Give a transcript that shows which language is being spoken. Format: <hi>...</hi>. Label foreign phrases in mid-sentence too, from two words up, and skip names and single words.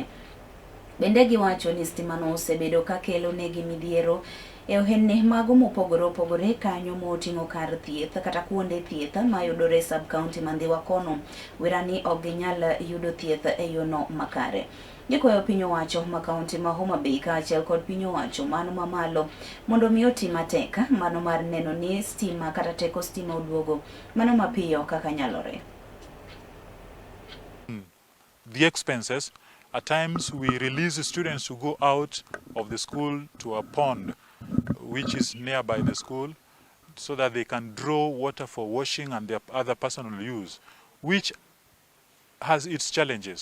<luo>Bende giwacho ni stima no osebedo ka kelo negi midhiero e ohenne mago mopogore opogore kanyo moting'o kar thieth kata kuonde thieth ma yudore sub county ma Ndhewa kono. Wirani ok ginyal yudo thieth e yono makare. Gikwayo piny owacho ma kaunti ma Homa Bay kaachiel kod piny owacho mano mamalo mondo mi oti matek mano mar neno ni stima kata teko stima oduogo mano mapiyo kaka nyalore.</luo> <en>The expenses, at times we release students to go out of the school to a pond which is nearby the school so that they can draw water for washing and their other personal use, which has its challenges.</en>